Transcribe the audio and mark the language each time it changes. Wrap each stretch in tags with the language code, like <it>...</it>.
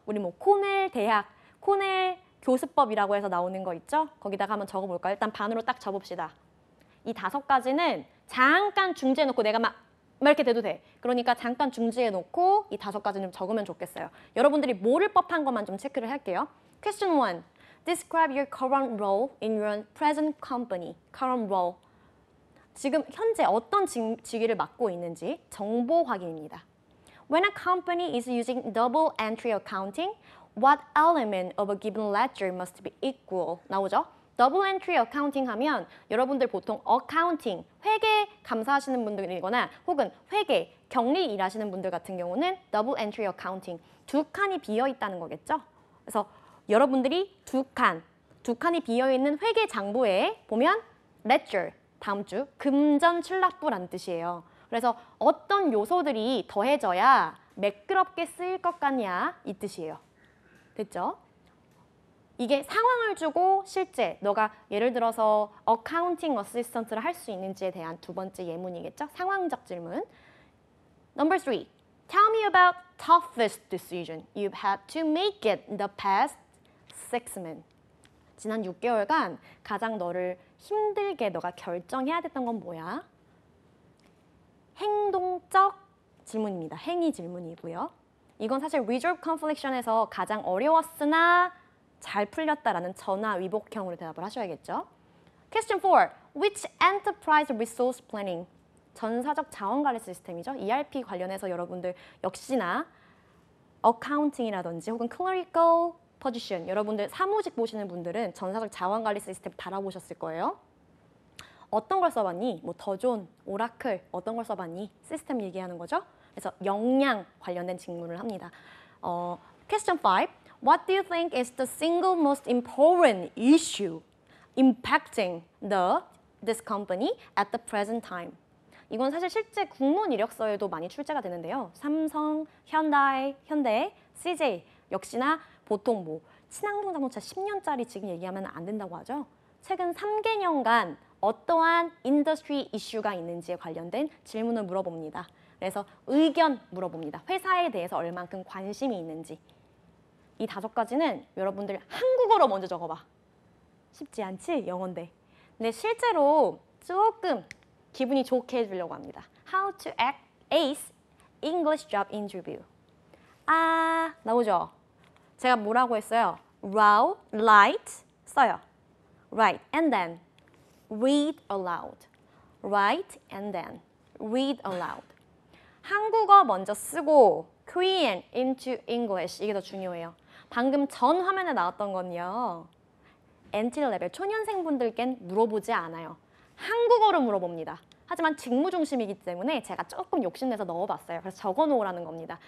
<ko>우리 뭐 코넬 대학, 코넬 교수법이라고 해서 나오는 거 있죠? 거기다가 한번 적어볼까요? 일단 반으로 딱 접읍시다. 이 5가지는 잠깐 중지해 놓고 내가 막 이렇게 돼도 돼. 그러니까 잠깐 중지해 놓고 이 5가지는 적으면 좋겠어요. 여러분들이 모를 법한 것만 좀 체크를 할게요.</ko> <en>Question 1. Describe your current role in your present company. Current role.</en> <ko>지금 현재 어떤 직위를 맡고 있는지 정보 확인입니다.</ko> <en>When a company is using double entry accounting, what element of a given ledger must be equal?</en> <ko>나오죠? 더블 엔트리 어카운팅 하면 여러분들 보통 어카운팅, 회계 감사하시는 분들이거나 혹은 회계, 격리 일하시는 분들 같은 경우는 더블 엔트리 어카운팅, 2칸이 비어 있다는 거겠죠? 그래서 여러분들이 두 칸이 비어 있는 회계 장부에 보면 ledger, 다음 주 금전출납부란 뜻이에요. 그래서 어떤 요소들이 더해져야 매끄럽게 쓰일 것 같냐 이 뜻이에요. 됐죠? 이게 상황을 주고 실제 너가 예를 들어서 어카운팅 어시스턴트를 할 수 있는지에 대한 2번째 예문이겠죠? 상황적 질문.</ko> <en>Number 3. Tell me about toughest decision you've had to make it the past 6 months.</en> <ko>지난 6개월간 가장 너를 힘들게 너가 결정해야 됐던 건 뭐야? 행동적 질문입니다. 행위 질문이고요. 이건 사실 resolve confliction에서 가장 어려웠으나 잘 풀렸다라는 전화 위복형으로 대답을 하셔야겠죠.</ko> <en>Question 4. Which enterprise resource planning?</en> <ko>전사적 자원관리 시스템이죠. ERP 관련해서 여러분들 역시나 어카운팅이라든지 혹은 clerical position, 여러분들 사무직 보시는 분들은 전사적 자원관리 시스템 달아보셨을 거예요. 어떤 걸 써봤니? 뭐 더존, 오라클 어떤 걸 써봤니? 시스템 얘기하는 거죠. 그래서 역량 관련된 직문을 합니다.</ko> <en>Question 5. What do you think is the single most important issue impacting this company at the present time?</en> <ko>이건 사실 실제 국문 이력서에도 많이 출제가 되는데요. 삼성, 현대, CJ 역시나 보통 뭐 친환경 자동차 10년짜리 지금 얘기하면 안 된다고 하죠. 최근 3개년간 어떠한 인더스트리 이슈가 있는지에 관련된 질문을 물어봅니다. 그래서 의견 물어봅니다. 회사에 대해서 얼만큼 관심이 있는지. 이 5가지는 여러분들 한국어로 먼저 적어봐. 쉽지 않지? 영어인데. 근데 실제로 조금 기분이 좋게 해주려고 합니다.</ko> <en>How to ace English job interview.</en> <ko>아, 나오죠? 제가 뭐라고 했어요? write, 써요.</ko> <en>write and then read aloud. write and then read aloud.</en> <ko>한국어 먼저 쓰고</ko> <en>Korean into English</en> <ko>이게 더 중요해요. 방금 전 화면에 나왔던 건요. 엔트리 레벨 초년생분들께는 물어보지 않아요. 한국어로 물어봅니다. 하지만 직무 중심이기 때문에 제가 조금 욕심내서 넣어봤어요. 그래서 적어놓으라는 겁니다.</ko>